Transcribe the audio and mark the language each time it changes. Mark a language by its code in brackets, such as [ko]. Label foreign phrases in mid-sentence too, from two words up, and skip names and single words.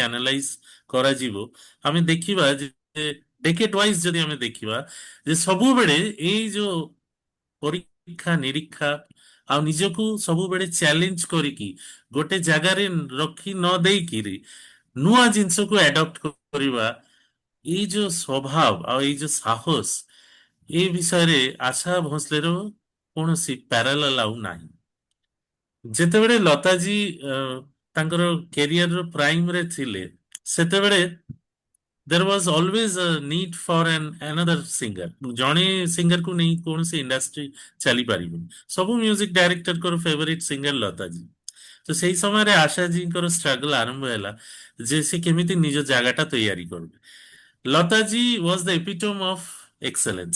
[or] ଆନାଲାଇଜ କରାଯିବ, ଆମେ ଦେଖିବା ଯେ [en] decade wise [or] ଯଦି ଆମେ ଦେଖିବା, ଯେ ସବୁବେଳେ ଏଇ ଯୋଉ ପରୀକ୍ଷା ନିରୀକ୍ଷା ଆଉ ନିଜକୁ ସବୁବେଳେ ଚ୍ୟାଲେଞ୍ଜ କରିକି ଗୋଟେ ଜାଗାରେ ରଖି ନ ଦେଇକିରି ନୂଆ ଜିନିଷକୁ ଆଡପ୍ଟ କରିବା, ଏଇ ଯୋଉ ସ୍ୱଭାବ ଆଉ ଏଇ ଯୋଉ ସାହସ, ଏ ବିଷୟରେ ଆଶା ଭୋସଲେର କୌଣସି ପ୍ୟାରାଲାଲ ଆଉ ନାହିଁ। ଯେତେବେଳେ ଲତାଜୀ ତାଙ୍କର କ୍ୟାରିୟରର ପ୍ରାଇମରେ ଥିଲେ, ସେତେବେଳେ [en] there was always a need for another singer। [or] ଜଣେ ସିଙ୍ଗରକୁ ନେଇ କୌଣସି ଇଣ୍ଡଷ୍ଟ୍ରି ଚାଲିପାରିବନି। ସବୁ [en] music directors' favorite singer [or] ଲତାଜୀ। ତ ସେଇ ସମୟରେ ଆଶାଜୀଙ୍କର ଷ୍ଟ୍ରଗଲ ଆରମ୍ଭ ହେଲା ଯେ ସେ କେମିତି ନିଜ ଜାଗାଟା ତିଆରି କରିବେ। [en] Lataji was the epitome of excellence.